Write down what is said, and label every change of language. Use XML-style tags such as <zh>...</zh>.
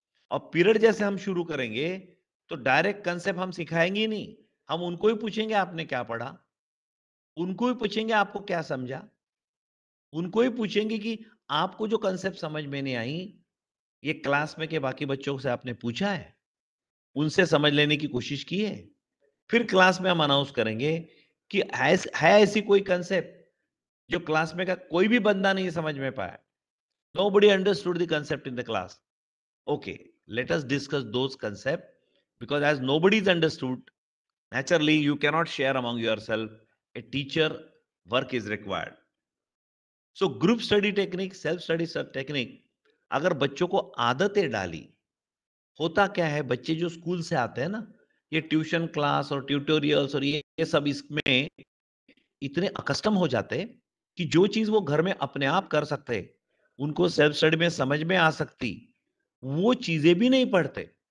<hi>और पीरियड जैसे हम शुरू करेंगे तो डायरेक्ट कंसेप्ट हम सिखाएंगे ही नहीं, हम उनको ही पूछेंगे आपने क्या पढ़ा, उनको ही पूछेंगे आपको क्या समझा, उनको ही पूछेंगे कि आपको जो कंसेप्ट समझ में नहीं आई, ये क्लास में के बाकी बच्चों से आपने पूछा है, उनसे समझ लेने की कोशिश की है। फिर क्लास में हम अनाउंस करेंगे कि है ऐसी कोई कंसेप्ट जो क्लास में का कोई भी बंदा नहीं समझ में पाया,</hi> <en>nobody understood the concept in the class. Okay, let us discuss those concepts, because as nobody is understood, naturally you cannot share among yourself. A teacher work is required. So group study technique,</en> <hi>self study technique, अगर बच्चों को आदतें डाली, होता क्या है, बच्चे जो स्कूल से आते हैं ना, ये ट्यूशन क्लास और ट्यूटोरियल्स और ये सब इसमें इतने अकस्टम हो जाते हैं कि जो चीज वो घर में अपने आप कर सकते, उनको सेल्फ स्टडी में समझ में आ सकती, वो चीजें भी नहीं पढ़ते।</hi>